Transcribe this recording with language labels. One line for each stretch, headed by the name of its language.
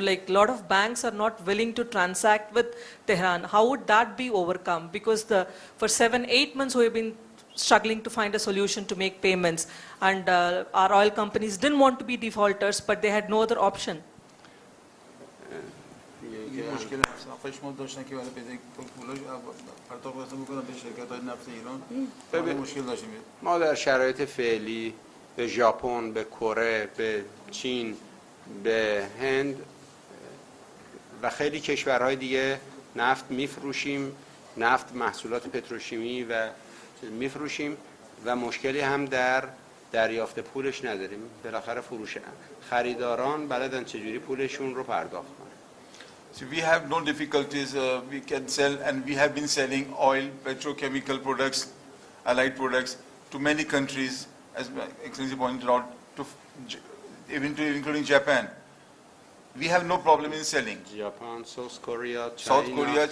English: Like a lot of banks are not willing to transact with Tehran. How would that be overcome? Because for 7-8 months we have been struggling to find a solution to make payments, and our oil companies didn't want to be defaulters, but they had no other option.
Persian: مشکل هفت ماه داشتن که برای پیدا پولاش پرداخت بکنن به شرکت‌های نفت ایران. مشکل داشتیم. ما در شرایط فعلی به ژاپن، به کره، به چین، به هند و خیلی کشورهای دیگه نفت میفروشیم، نفت محصولات پتروشیمی و میفروشیم و مشکلی هم در دریافت پولش نداریم. بالاخره خریداران بلدن چجوری پولشون رو پرداخت کنن.
English: So we have no difficulties. We can sell, and we have been selling oil, petrochemical products, allied products to many countries, as Excellency pointed out, including Japan. We have no problem in selling. Japan, South Korea,